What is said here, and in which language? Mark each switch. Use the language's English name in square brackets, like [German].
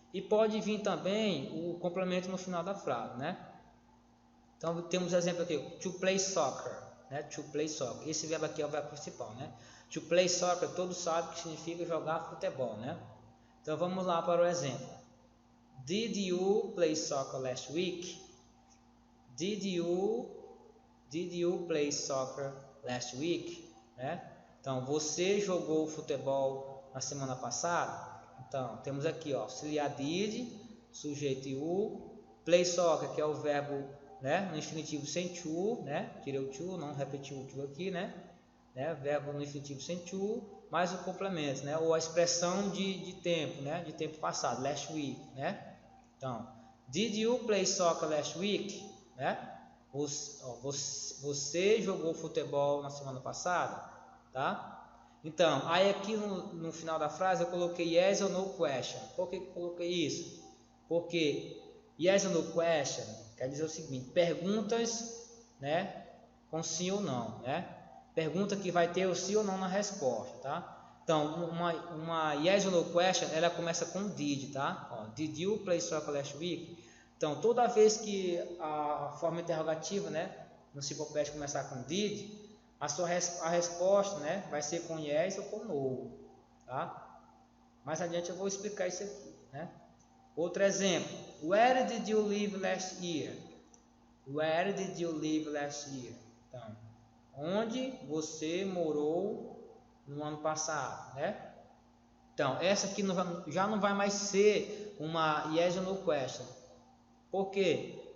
[Portuguese] E pode vir também o complemento no final da frase, né? Então, temos exemplo aqui, [English] to play soccer, [Portuguese] né? [English] To play soccer. [Portuguese] Esse verbo aqui é o verbo principal, né? [English] To play soccer, [Portuguese] todos sabem que significa jogar futebol, né? Então, vamos lá para o exemplo. [English] Did you play soccer last week? Did you play soccer last week? [Portuguese] Né? Então, você jogou futebol na semana passada? Então, temos aqui, ó, auxiliar did, sujeito you, play soccer, que é o verbo, né, no infinitivo sem to, né? Tirei o to, não repeti o to aqui, né? Verbo no infinitivo sem to, mais o complemento, né? Ou a expressão de tempo, né? De tempo passado, [English] last week, [Portuguese] né? Então, [English] did you play soccer last week? [Portuguese] Né? Você jogou futebol na semana passada? Tá? Então, aí aqui no final da frase eu coloquei yes or no question. Por que eu coloquei isso? Porque yes or no question quer dizer o seguinte, perguntas, né, com sim ou não, né? Pergunta que vai ter o sim ou não na resposta, tá? Então, uma yes or no question, ela começa com did, tá? Ó, [English] did you play soccer last week? [Portuguese] Então, toda vez que a forma interrogativa, né, no Simple Past começar com did, a resposta, né, vai ser com yes ou com no, tá? Mais adiante eu vou explicar isso aqui, né? Outro exemplo, [English] where did you live last year? Where did you live last year? [Portuguese] Então, onde você morou no ano passado, né? Então, essa aqui já não vai mais ser uma yes or no question. Por quê?